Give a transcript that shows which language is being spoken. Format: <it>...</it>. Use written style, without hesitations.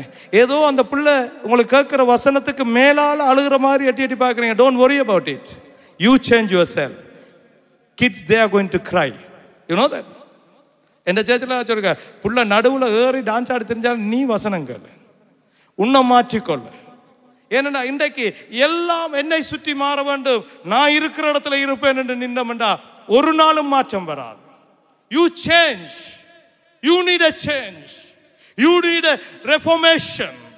<ta>ஏதோ அந்த பிள்ளை உங்களுக்கு கேட்குற வசனத்துக்கு மேலால அழுகிற மாதிரி எட்டி பார்க்குறீங்க.</ta> <en>Don't worry about it. You change yourself. Kids, they are going to cry. You know that?</en> <ta>எந்த சேர்ச்சில் வச்சிருக்க புள்ள நடுவில் ஏறி டான்ஸ் ஆடி தெரிஞ்சாலும் நீ வசனம் கேளு, உன்னை மாற்றிக்கொள்ள. ஏனென்றா இன்றைக்கு எல்லாம் என்னை சுற்றி மாற வேண்டும், நான் இருக்கிற இடத்துல இருப்பேன் என்று நின்றமெண்டா ஒரு நாளும் மாற்றம் வராது.</ta> <en>You change. You need a change. You need a reformation.</en>